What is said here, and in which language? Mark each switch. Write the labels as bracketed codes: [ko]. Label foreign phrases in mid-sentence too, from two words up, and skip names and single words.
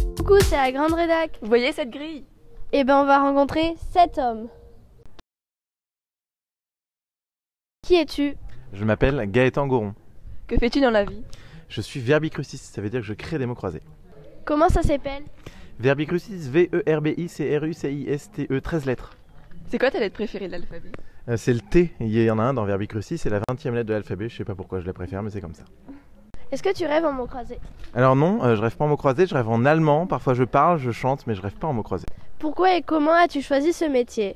[fr] Coucou, c'est la grande rédac. Vous voyez cette grille? Eh ben on va rencontrer 7 hommes. Qui es-tu? Je m'appelle Gaëtan Goron. Que fais-tu dans la vie? Je suis verbicruciste, ça veut dire que je crée des mots croisés. Comment ça s'appelle? Verbicruciste, V-E-R-B-I-C-R-U-C-I-S-T-E, 13 lettres. C'est quoi ta lettre préférée de l'alphabet? C'est le T, il y en a un dans verbicrucis, c'est la 20e lettre de l'alphabet, je sais pas pourquoi je la préfère, mais c'est comme ça. Est-ce que tu rêves en mots croisés? Alors non, je rêve pas en mots croisés, je rêve en allemand, parfois je parle, je chante, mais je rêve pas en mots croisés. Pourquoi et comment as-tu choisi ce métier?